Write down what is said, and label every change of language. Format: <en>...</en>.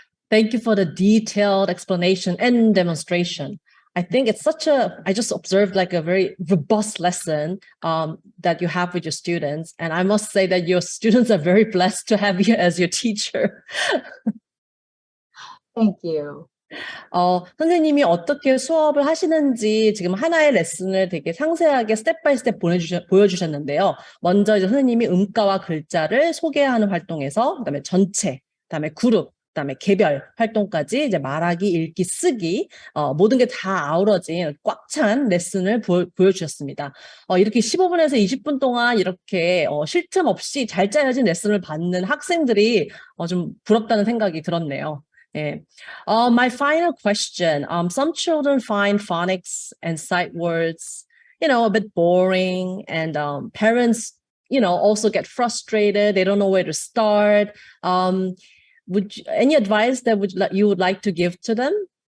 <en>Thank you for the detailed explanation and demonstration. I think it's I just observed like a very robust lesson that you have with your students. And I must say that your students are very blessed to have you as your teacher. Thank you.</en> <ko>선생님이 어떻게 수업을 하시는지 지금 하나의 레슨을 되게 상세하게 스텝 바이 스텝 보여주셨는데요. 먼저 이제 선생님이 음가와 글자를 소개하는 활동에서 그다음에 전체, 그다음에 그룹, 그다음에 개별 활동까지 이제 말하기, 읽기, 쓰기 모든 게 다 아우러진 꽉 찬 레슨을 보여주셨습니다. 이렇게 15분에서 20분 동안 이렇게 쉴 틈 없이 잘 짜여진 레슨을 받는 학생들이 좀 부럽다는 생각이 들었네요. 예.</ko> <en>My final question. Some children find phonics and sight words, a bit boring, and parents, also get frustrated. They don't know where to start. Any advice that you would like to give to them?</en>